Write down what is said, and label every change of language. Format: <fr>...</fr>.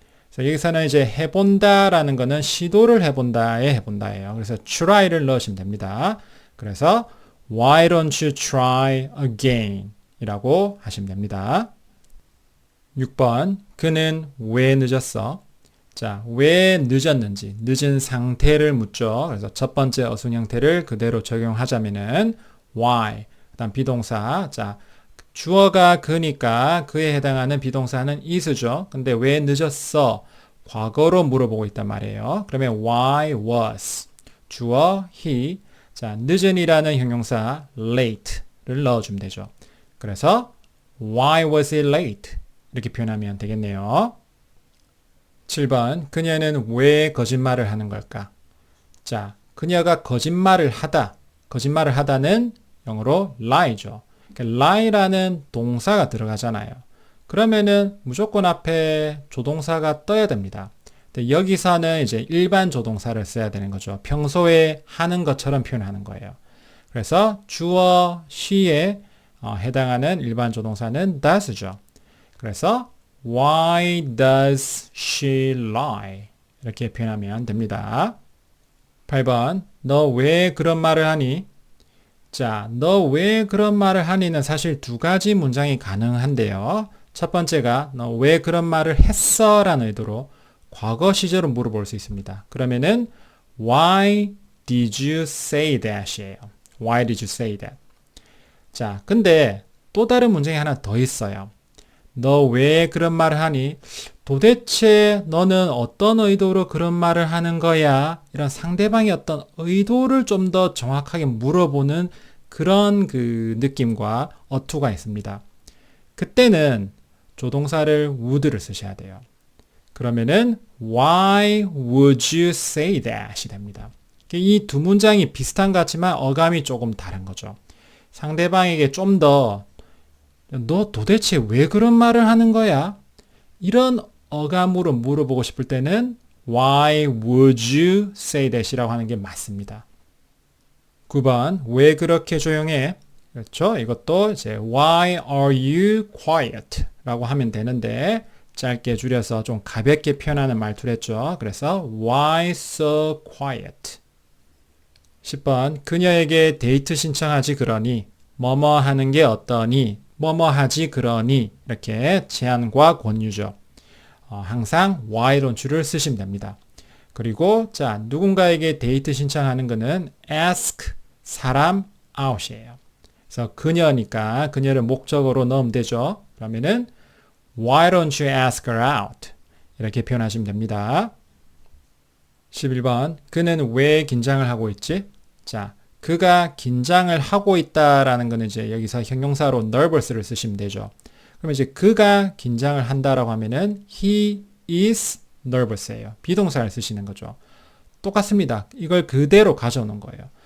<ko>그래서 여기서는 이제 해본다라는 거는 시도를 해본다에 해본다예요. 그래서 try를 넣으시면 됩니다. 그래서</ko> <en>why don't you try again?</en> <ko>이라고 하시면 됩니다. 6번, 그는 왜 늦었어? 자, 왜 늦었는지, 늦은 상태를 묻죠. 그래서 첫 번째 어순 형태를 그대로 적용하자면은 why, 그 다음 비동사. 자, 주어가 그니까 그에 해당하는 비동사는 is죠. 근데 왜 늦었어? 과거로 물어보고 있단 말이에요. 그러면 why was, 주어 he. 자, 늦은이라는 형용사 late를 넣어주면 되죠. 그래서</ko> <en>why was it late?</en> <ko>이렇게 표현하면 되겠네요. 7번, 그녀는 왜 거짓말을 하는 걸까? 자, 그녀가 거짓말을 하다는 영어로 lie죠. 그러니까 lie라는 동사가 들어가잖아요. 그러면은 무조건 앞에 조동사가 떠야 됩니다. 근데 여기서는 이제 일반 조동사를 써야 되는 거죠. 평소에 하는 것처럼 표현하는 거예요. 그래서 주어 she에 해당하는 일반 조동사는 does죠. 그래서</ko> <en>Why does she lie?</en> <ko>이렇게 표현하면 됩니다. 8번, 너 왜 그런 말을 하니? 자, 너 왜 그런 말을 하니는 사실 두 가지 문장이 가능한데요. 첫 번째가 너 왜 그런 말을 했어? 라는 의도로 과거 시제로 물어볼 수 있습니다. 그러면은</ko> <en>Why did you say that?</en> <ko>이에요.</ko> <en>Why did you say that?</en> <ko>자, 근데 또 다른 문장이 하나 더 있어요. 너 왜 그런 말을 하니? 도대체 너는 어떤 의도로 그런 말을 하는 거야? 이런 상대방의 어떤 의도를 좀 더 정확하게 물어보는 그런 그 느낌과 어투가 있습니다. 그때는 조동사를 would를 쓰셔야 돼요. 그러면은</ko> <en>Why would you say that?</en> <ko>이 됩니다. 이 두 문장이 비슷한 것 같지만 어감이 조금 다른 거죠. 상대방에게 좀 더 너 도대체 왜 그런 말을 하는 거야? 이런 어감으로 물어보고 싶을 때는</ko> <en>Why would you say that?</en> <ko>이라고 하는 게 맞습니다. 9번, 왜 그렇게 조용해? 그렇죠? 이것도 이제</ko> <en>Why are you quiet?</en> <ko>라고 하면 되는데 짧게 줄여서 좀 가볍게 표현하는 말투를 했죠. 그래서</ko> <en>Why so quiet?</en> <ko>10번, 그녀에게 데이트 신청하지 그러니 뭐뭐 하는 게 어떠니? 뭐뭐 하지 그러니 이렇게 제안과 권유죠. 항상</ko> <en>why don't you</en> <ko>를 쓰시면 됩니다. 그리고 자 누군가에게 데이트 신청하는 거는 ask 사람 out이에요. 그래서 그녀니까 그녀를 목적어로 넣으면 되죠. 그러면은</ko> <en>why don't you ask her out</en> <ko>이렇게 표현하시면 됩니다. 11번. 그는 왜 긴장을 하고 있지? 자, 그가 긴장을 하고 있다라는 거는 이제 여기서 형용사로 nervous를 쓰시면 되죠. 그럼 이제 그가 긴장을 한다라고 하면은</ko> <en>he is nervous</en> <ko>예요. 비동사를 쓰시는 거죠. 똑같습니다. 이걸 그대로 가져오는 거예요.</ko>